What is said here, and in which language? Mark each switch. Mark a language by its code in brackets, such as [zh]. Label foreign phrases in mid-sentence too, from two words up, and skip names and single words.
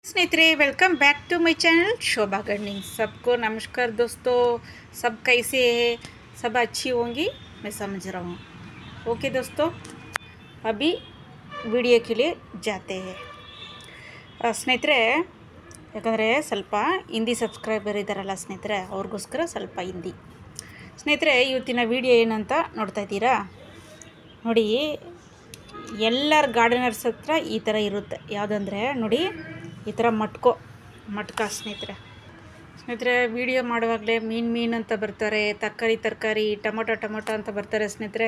[hi] स्नेहितरे [en] welcome back to my channel [hi] शोभा गार्डनिंग। सबको नमस्कार दोस्तों, सब कैसे हैं? सब अच्छी होंगी, मैं समझ रहा हूँ। ओके दोस्तों, अभी वीडियो के लिए जाते हैं। [kn] स्नेहितरे ಯಾಕಂದರೆ ಸ್ವಲ್ಪ ಹಿಂದಿ ಸಬ್ಸ್ಕ್ರೈಬರ್ ಇದ್ದಾರಲ್ಲ ಸ್ನೇಹಿತರೆ, ಅವ್ರಿಗೋಸ್ಕರ ಸ್ವಲ್ಪ ಹಿಂದಿ. ಸ್ನೇಹಿತರೆ, ಇವತ್ತಿನ ವಿಡಿಯೋ ಏನಂತ ನೋಡ್ತಾ ಇದ್ದೀರಾ ನೋಡಿ. ಎಲ್ಲರ ಗಾರ್ಡನರ್ಸ್ ಹತ್ರ ಈ ಥರ ಇರುತ್ತೆ. ಯಾವುದಂದರೆ ನೋಡಿ, ಈ ಥರ ಮಟ್ಕ ಸ್ನೇಹಿತರೆ ವಿಡಿಯೋ ಮಾಡುವಾಗಲೇ ಮೀನು ಅಂತ ಬರ್ತಾರೆ, ತರಕಾರಿ ಟೊಮೊಟೊ ಅಂತ ಬರ್ತಾರೆ ಸ್ನೇಹಿತರೆ.